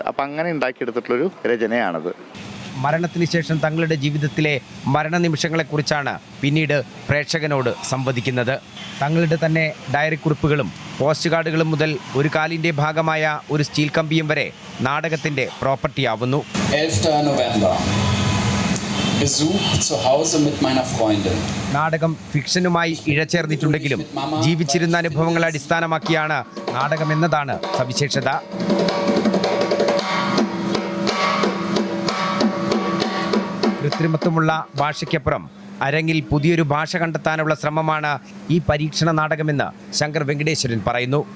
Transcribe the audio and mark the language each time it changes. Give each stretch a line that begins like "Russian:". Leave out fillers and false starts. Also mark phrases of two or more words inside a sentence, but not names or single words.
Malayalam: അപ്പം അങ്ങനെ ഉണ്ടാക്കിയെടുത്തിട്ടുള്ളൊരു രചനയാണത്. മരണത്തിന് ശേഷം തങ്ങളുടെ ജീവിതത്തിലെ മരണനിമിഷങ്ങളെക്കുറിച്ചാണ് പിന്നീട് പ്രേക്ഷകനോട് സംവദിക്കുന്നത്. തങ്ങളുടെ തന്നെ ഡയറി കുറിപ്പുകളും പോസ്റ്റ് കാർഡുകളും മുതൽ ഒരു കാലിൻ്റെ ഭാഗമായ ഒരു സ്റ്റീൽ കമ്പിയും വരെ നാടകത്തിൻ്റെ പ്രോപ്പർട്ടിയാവുന്നു.
German: 11. November. Besuch zu Hause mit meiner Freundin.
Malayalam: നാടകം ഫിക്ഷനുമായി ഇഴചേർന്നിട്ടുണ്ടെങ്കിലും ജീവിച്ചിരുന്ന അനുഭവങ്ങളെ അടിസ്ഥാനമാക്കിയാണ് നാടകം എന്നതാണ് സവിശേഷത. കൃത്രിമത്വമുള്ള ഭാഷയ്ക്കപ്പുറം അരങ്ങിൽ പുതിയൊരു ഭാഷ കണ്ടെത്താനുള്ള ശ്രമമാണ് ഈ പരീക്ഷണ നാടകമെന്ന് ശങ്കർ വെങ്കടേശ്വരൻ പറയുന്നു.